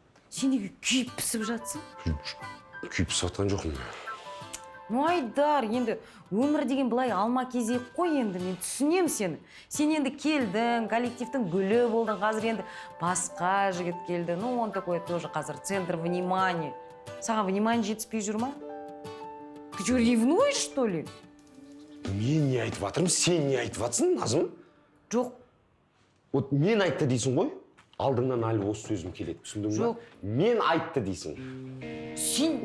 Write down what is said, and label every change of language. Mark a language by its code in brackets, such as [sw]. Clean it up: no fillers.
[kk] Сен неге күйіп пісіп жатсың? Күйіп сатқан жоқпын. Айдар, енді өмір деген былай алма кезек қой енді, мен түсінем сені. Сен енді келдің, коллективтің гүлі болдың, қазір енді басқа жігіт келді. [ru] Он такой тоже [kk] қазір [ru] центр внимания. [kk] Саған [ru] внимание [kk] жетіспей жүр ма? [ru] Ты что, ревнуешь, что ли? [kk] Мен не айтып жатырмын, сен не айтып жатсың, Назым? Жоқ. Вот мен айтты дейсің ғой, алдыңнан әлі осы сөзім келеді, түсіндің ба? Жоқ. Мен айтты дейсің. Сен...